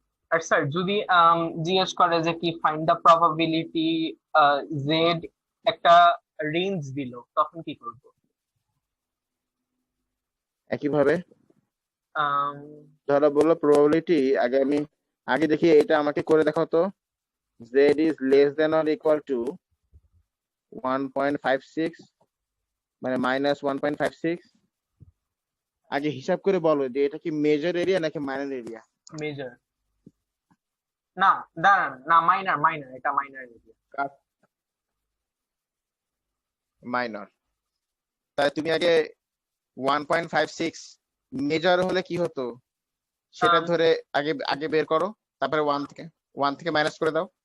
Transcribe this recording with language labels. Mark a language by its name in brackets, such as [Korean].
[Bangla] আর sir যদি জিজ্ঞেস করে যে কি [English] find the probability Z, [Bangla] একটা রেঞ্জ দিল, তখন কি করব? একইভাবে আম, ধরো বললো প্রবাবিলিটি, আগে দেখি এটা আমাকে করে দেখাও তো। [English] z is less than or equal to 1.56 [Bangla] মানে মাইনাস 1.56। আগে হিসাব করে বলো যে এটা কি মেজর এরিয়া নাকি মাইনর এরিয়া? মেজর না, দাঁড়ান না, মাইনার, এটা মাইনার এরিয়া। মাইনর। তাহলে তুমি আগে 1.56 মেজর হলে কি হতো সেটা ধরে আগে আগে বের করো, তারপরে 1 থেকে মাইনাস করে দাও।